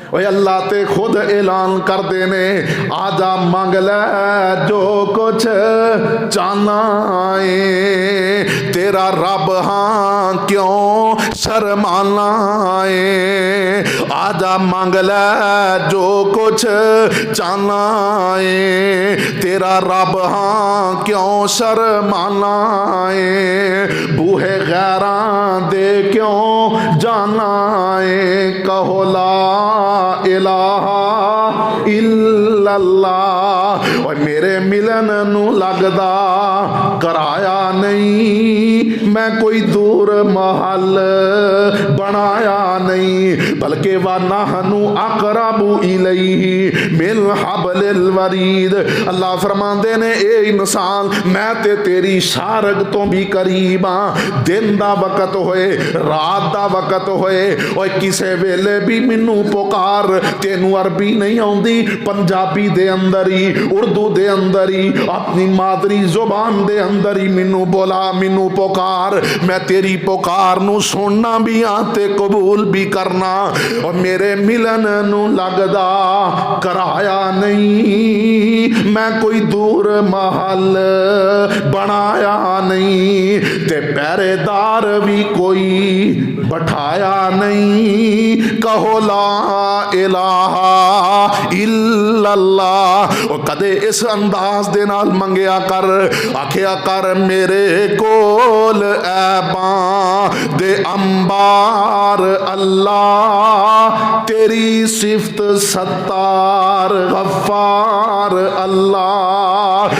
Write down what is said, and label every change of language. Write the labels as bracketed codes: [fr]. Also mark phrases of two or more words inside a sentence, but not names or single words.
[pa] اوئے اللہ تے خود اعلان کرتے نے آجا منگ لے جو کچھ چاہنا ہے، تیرا رب ہاں کیوں شرمانا ہے. آجا منگ لے جو کچھ چاہنا ہے، تیرا رب ہاں کیوں شرمانا ہے. بوہے غیراں دے کیوں جانا ہے، کہو [ar] لا إله إلا الله. [pa] اور میرے ملن نوں لگدا کرایا نہیں، میں کوئی دور محل بنایا نہیں، بلکہ [ar] ونحن أقرب إليه من حبل الوريد. [pa] اللہ فرماندے نے اے انسان میں تے تیری شہرگ توں بھی قریب ہاں. دن دا وقت ہوئے رات دا وقت ہوئے اور کسے ویلے بھی مینوں پکار، تینوں عربی نہیں آؤندی پنجابی دے اندر ہی اردو دے اندر ہی اپنی مادری زبان دے اندر ہی مینوں بولا، مینوں پکار. میں تیری پکار نوں سننا بھی ہاں تے قبول بھی کرنا. اور میرے ملن نوں لگدا کرایا نہیں، میں کوئی دور محل بنایا نہیں، تے پہرےدار بھی کوئی بٹھایا نہیں، کہو [ar] لا إله إلا الله. [pa] اور کدے اس انداز دے نال منگیا کر، آکھیا کر میرے کول عیباں دے انبار اللہ، تیری صفت ستار غفار اللہ.